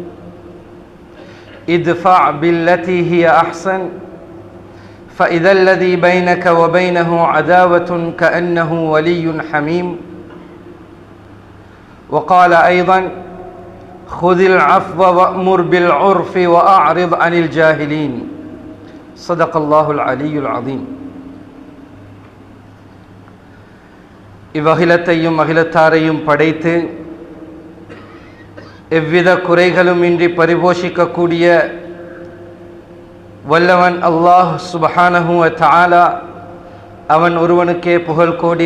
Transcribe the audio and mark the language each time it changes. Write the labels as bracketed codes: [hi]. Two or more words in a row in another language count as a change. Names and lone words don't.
[ar] ادفع بالتي هي أحسن فإذا الذي بينك وبينه عداوة كأنه ولي حميم. وقال أيضا: خذ العفو وأمر بالعرف وأعرض عن الجاهلين. صدق الله العلي العظيم. [ta] இவ்வகிலத்தையும் அகிலத்தாரையும் படைத்து எவ்வித குறைகளும் இன்றி பரிபோஷிக்கக்கூடிய வல்லவன் அல்லாஹ் [ar] سبحانه وتعالى, [ta] அவன் ஒருவனுக்கே புகழ் கோடி.